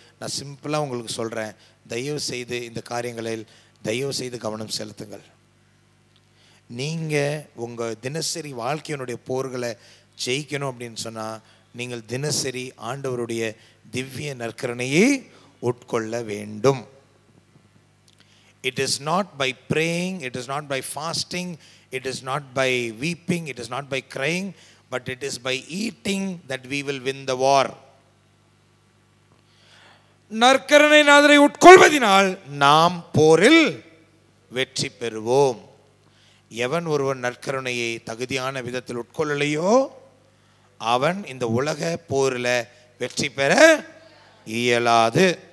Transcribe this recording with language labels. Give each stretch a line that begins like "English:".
Tamil: நான் சிம்பிளாக உங்களுக்கு சொல்கிறேன். தயவு செய்து இந்த காரியங்களில் தயவு செய்து கவனம் செலுத்துங்கள். நீங்கள் உங்கள் தினசரி வாழ்க்கையினுடைய போர்களை ஜெயிக்கணும் அப்படின்னு சொன்னால் நீங்கள் தினசரி ஆண்டவருடைய திவ்ய நற்கரணையை உட்கொள்ள வேண்டும்.
English: It is not by praying, it is not by fasting, it is not by weeping, it is not by crying, but it is by eating that we will win the war.
Tamil: நற்கரணை நாதரை உட்கொள்வதினால் நாம் போரில் வெற்றி பெறுவோம். எவன் ஒருவன் நற்கருணையை தகுதியான விதத்தில் உட்கொள்ளலையோ அவன் இந்த உலக போரில் வெற்றி பெற இயலாது.